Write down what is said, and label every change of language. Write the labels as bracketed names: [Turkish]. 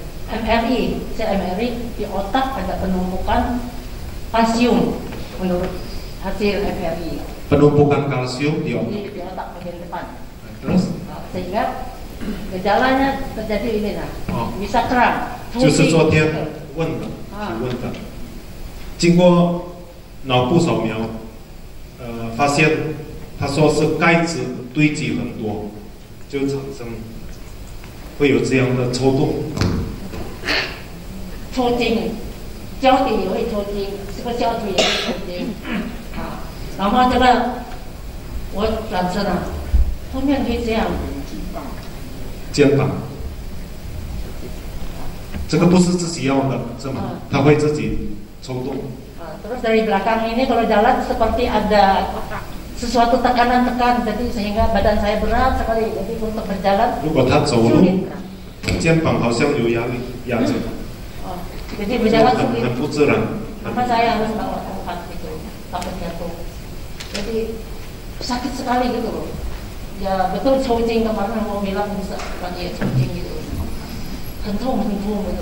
[Indonesian] MRI, saya MRI di otak ada penumpukan kalsium menurut hasil MRI. Penumpukan kalsium di otak. Di otak bagian depan. Terus? Sehingga gejalanya terjadi ini nah, bisa kram. [Chinese] 就是昨天问的，提问的，经过脑部扫描，发现他说是钙质堆积很多，就产生会有这样的抽动。抽筋，脚底也会抽筋，这个脚底也会抽筋啊。然后这个我转身了，后面可以这样。肩膀，这个不是自己要的，是吗？它会自己抽动。 [Indonesian] Terus dari belakang ini kalau jalan seperti ada sesuatu tekanan-tekan, jadi sehingga badan saya berat sekali. Jadi untuk berjalan [Chinese] 如果他走路，肩膀好像有压力压着。 [Indonesian] Jadi berjalan sulit. [Chinese] 很不自然。 [Indonesian] Apa saya harus bawa tempat itu, takut jatuh. Jadi sakit sekali gitu loh. Ya betul coaching kemarin mau bilang bisa lagi coaching gitu. [Chinese] 很痛 [Indonesian] gitu.